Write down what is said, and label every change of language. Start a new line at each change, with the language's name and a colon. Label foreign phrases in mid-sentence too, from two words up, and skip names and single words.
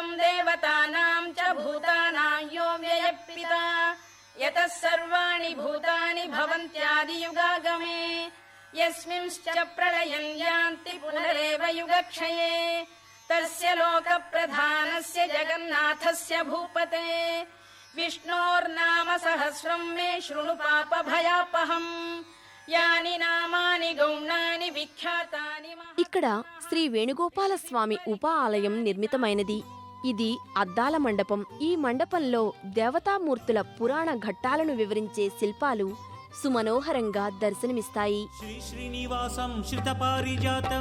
Sanskrit: देवतानां च भूतानां यो व्ययः यतः सर्वाणि भूतानि भवन्त्यादियुगागमे यस्मिंश्च प्रलयं यान्ति पुनरेव युगक्षये तस्य लोकप्रधानस्य जगन्नाथस्य भूपते विष्णोर्नाम सहस्रं मे शृणु पापभयापहम् यानि नामानि गौणानि विख्यातानि
Telugu: ఇక్కడ శ్రీ వేణుగోపాల స్వామి ఉప ఆలయం నిర్మితమైనది. ఇది అద్దాల మండపం. ఈ మండపంలో దేవతామూర్తుల పురాణ ఘట్టాలను వివరించే శిల్పాలు సుమనోహరంగా దర్శనమిస్తాయి.
Sanskrit: శ్రీ శ్రీనివాసం శ్రితపారిజాతం